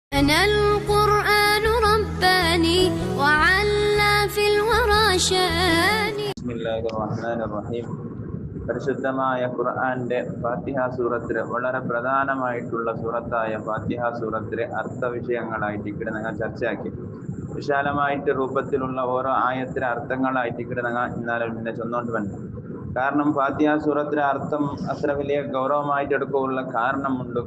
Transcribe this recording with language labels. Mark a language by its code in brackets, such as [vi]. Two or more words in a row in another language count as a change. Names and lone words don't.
[ar] لنا القرآن رباني وعلى في الورى شاني. بسم الله الرحمن الرحيم. [ml] പരിശുദ്ധമായ ഖുർആന്റെ ഫാത്തിഹ സൂറത്തിലെ വളരെ പ്രധാനമായിട്ടുള്ള സൂറത്തായ ഫാത്തിഹ സൂറത്തിലെ അർത്ഥവിഷയങ്ങളായിട്ട് ഇവിടെ ഞങ്ങൾ ചർച്ചയാക്കി. വിശാലമായിട്ട് രൂപത്തിലുള്ള ഓരോ ആയത്തിലെ അർത്ഥങ്ങളായിട്ട് ഇവിടെ ഞങ്ങൾ ഇന്നാലെ പിന്നെ ചൊന്നുകൊണ്ട് വന്നു. കാരണം ഫാത്തിഹ സൂറത്തിലെ അർത്ഥം അത്ര വലിയ ഗൗരവമായിട്ട് എടുക്കാനുള്ള കാരണമുണ്ട്.